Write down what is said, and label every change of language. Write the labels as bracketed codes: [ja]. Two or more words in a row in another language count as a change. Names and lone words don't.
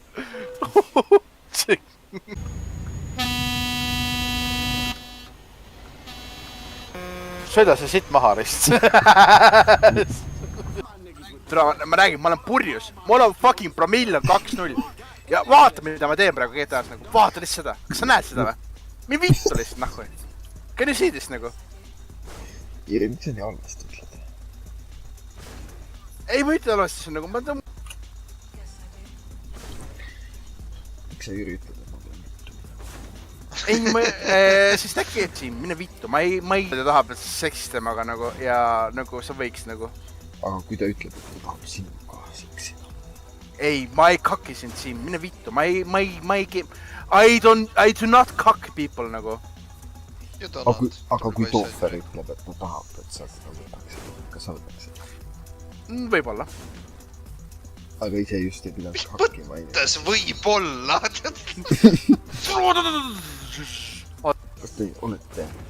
[et] Sõida see sitt maha lihtsalt. Ma räägin, ma olen purjus. Mul on fucking promill on 2-0. Ja vaata, mida ma teen praegu GTA-s nagu. Vaata lihtsalt seda. Kas sa näed seda või? Mi vittu lihtsalt nahku. [en] Can you see this nagu? [et] Jiri, miks sa nii halvasti ütled? Ei, ma ütle halvasti, see on nagu... Miks sa Jiri ütled, et ma pean vittu? Ei, siis äkki et siin, mine vittu. Ma ei tahab seksist temaga nagu ja nagu sa võiks nagu... Aga kui ta ütleb, et ta tahab sinuga seksida? Ei, ma ei kaki sind siin, mine vittu. [en] I do not cock people nagu. [et] Aga kui Tohver ütleb, et ta tahab, et sa võtaksid, kas sa võtaksid? Võib-olla. Aga ise just ei pidanud hakkima. Mis mõttes võib-olla? Kas te olete...